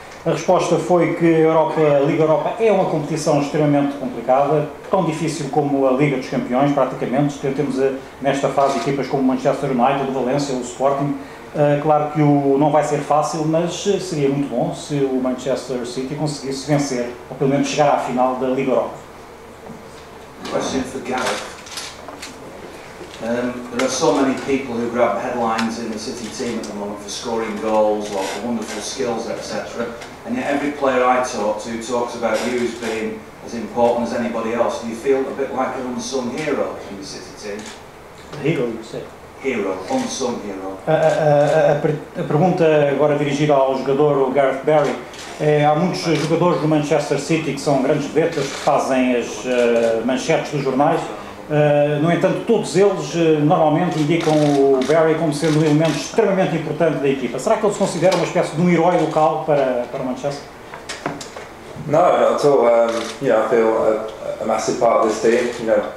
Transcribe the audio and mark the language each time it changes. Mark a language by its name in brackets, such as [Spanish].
[Portuguese] A resposta foi que a Liga Europa é uma competição extremamente complicada, tão difícil como a Liga dos Campeões, praticamente. Temos nesta fase equipas como o Manchester United, o Valencia, o Sporting. Claro que não vai ser fácil, mas seria muito bom se o Manchester City conseguisse vencer, ou pelo menos chegar à final da Liga Europa. [English] Question for Gareth. There are so many people who grab headlines in the City team at the moment for scoring goals or for wonderful skills, etc. And yet every player I talk to talks about you as being as important as anybody else. Do you feel a bit like an unsung hero in the City team? Hero, you say? Hero, unsung hero. [Portuguese] A pergunta agora dirigida ao jogador, o Gareth Barry. Há muitos jogadores do Manchester City que são grandes vedetas, que fazem as manchetes dos jornais. No entanto, todos eles normalmente indicam o Barry como sendo um elemento extremamente importante da equipa. Será que ele se considera uma espécie de um herói local para o Manchester? [English] No, not at all. I feel a massive part of this team.